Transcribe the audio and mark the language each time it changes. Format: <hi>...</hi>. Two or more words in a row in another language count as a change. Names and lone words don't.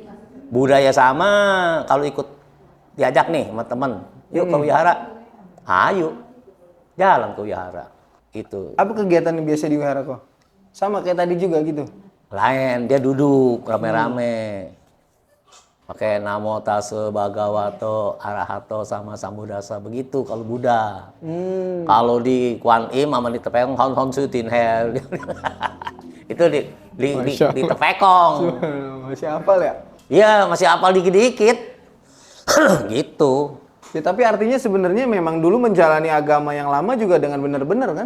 <id>Budaya sama, kalau ikut diajak nih sama temen, yuk ke wihara. Ayo. Jalan ke wihara. Itu. Apa kegiatan yang biasa di wihara kok? Sama kayak tadi juga gitu. Lain, dia duduk rame-rame. Pakai</id> <pi>namo tassa bhagavato arahato sama sambuddhasa</pi> <id>begitu kalau Buddha. Kalau di Kuan Im sama di Tepekong hon su tin hel. Itu di Tepekong. Masih hafal ya? Iya, masih hafal dikit-dikit. Gitu. Ya, tapi artinya sebenarnya memang dulu menjalani agama yang lama juga dengan benar-benar kan?</id>